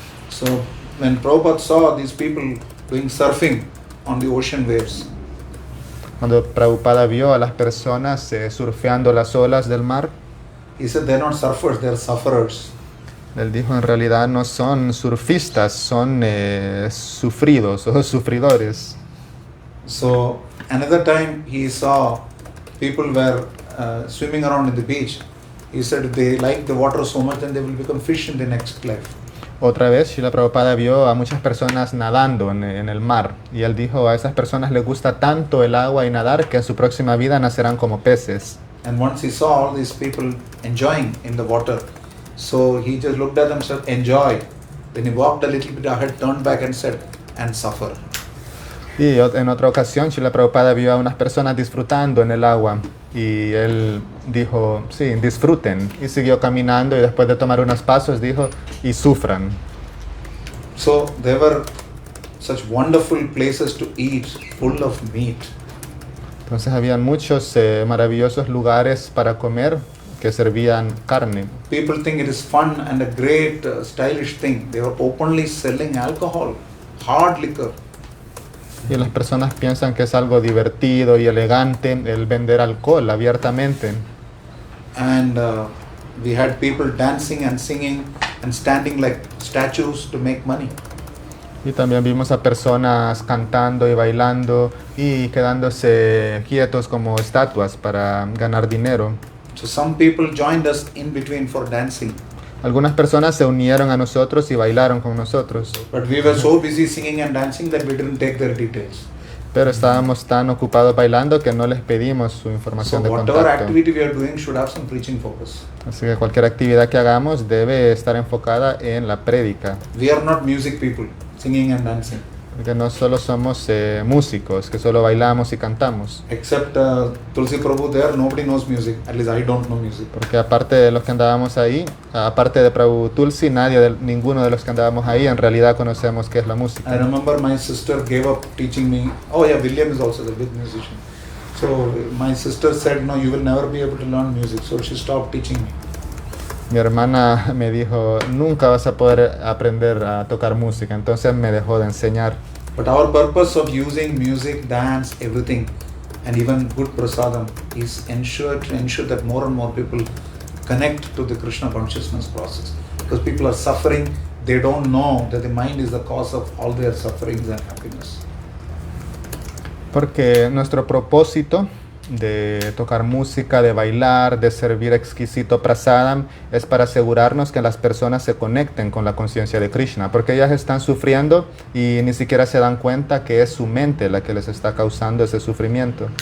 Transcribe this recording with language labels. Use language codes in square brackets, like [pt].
[en] So when Prabhupada saw these people doing surfing on the ocean waves, [es] Cuando Prabhupada vio a las personas surfeando las olas del mar, [en] he said they're not surfers, they're sufferers. [es] él dijo, en realidad no son surfistas, son sufridos o sufridores. [en] So another time he saw people were swimming around in the beach. He said they like the water so much and they will become fish in the next life. [es] Otra vez, Srila Prabhupada vio a muchas personas nadando en el mar y él dijo a esas personas les gusta tanto el agua y nadar que en su próxima vida nacerán como peces. [en] And once he saw all these people enjoying in the water, so he just looked at them and said, enjoy. Then he walked a little bit ahead, turned back and said, and suffer. [es] Y en otra ocasión, Srila Prabhupada vio a unas personas disfrutando en el agua y él dijo, sí, disfruten. Y siguió caminando y después de tomar unos pasos dijo, y sufran. [en] So there were such wonderful places to eat, full of meat. [es] Entonces habían muchos maravillosos lugares para comer que servían carne. [en] People think it is fun and a great stylish thing. They were openly selling alcohol, hard liquor. [es] Y las personas piensan que es algo divertido y elegante el vender alcohol abiertamente. [en] And we had people dancing and singing and standing like statues to make money. [es] Y también vimos a personas cantando y bailando y quedándose quietos como estatuas para ganar dinero. [en] So some people joined us in between for dancing. [es] Algunas personas se unieron a nosotros y bailaron con nosotros, [en] But we were so busy singing and dancing that we didn't take their details. [es] pero estábamos tan ocupados bailando que no les pedimos su [en] So [es] información de [en] whatever [es] contacto. [en] activity we are doing should have some preaching focus. [es] Así que cualquier actividad que hagamos debe estar enfocada en la prédica, [en] We are not music people, singing and dancing. [es] porque no solo somos músicos, que solo bailamos y cantamos. [en] Except Tulsi Prabhu there, nobody knows music. At least I don't know music. [es] Porque aparte de los que andábamos ahí, aparte de Prabhu Tulsi, ninguno de los que andábamos ahí en realidad conocemos qué es la [en] I [es] música. [en] remember my sister gave up teaching me. Oh yeah, William is also the big musician. So my sister said, no, you will never be able to learn music. So she stopped teaching me. [es] Mi hermana me dijo, nunca vas a poder aprender a tocar música, entonces me dejó de enseñar. [en] But our purpose of using music, dance, everything, and even good prasadam is to ensure that more and more people connect to the Krishna consciousness process. Because people are suffering, they don't know that the mind is the cause of all their sufferings and happiness. [es] Porque nuestro propósito de tocar música, de bailar, de servir exquisito prasadam, es para asegurarnos que las personas se conecten con la conciencia de Krishna, porque ellas están sufriendo y ni siquiera se dan cuenta que es su mente la que les está causando ese sufrimiento.